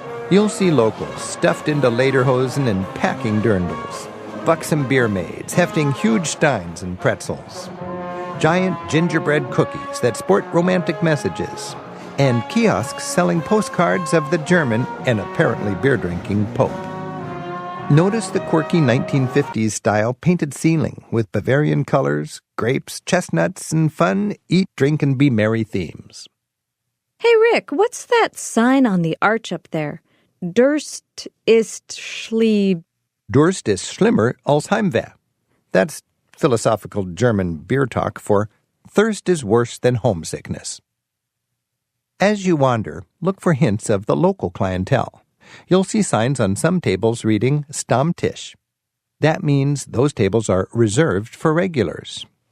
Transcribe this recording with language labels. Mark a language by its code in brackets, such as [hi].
[en] You'll see locals stuffed into lederhosen and packing dirndls, buxom beer maids hefting huge steins and pretzels, giant gingerbread cookies that sport romantic messages, and kiosks selling postcards of the German and apparently beer-drinking Pope. Notice the quirky 1950s style painted ceiling with Bavarian colors, grapes, chestnuts, and fun eat, drink, and be merry themes. Hey, Rick, what's that sign on the arch up there? [de] Durst ist schlimm. Durst ist schlimmer als Heimweh. [en] That's philosophical German beer talk for thirst is worse than homesickness. As you wander, look for hints of the local clientele. You'll see signs on some tables reading Stammtisch. That means those tables are reserved for regulars.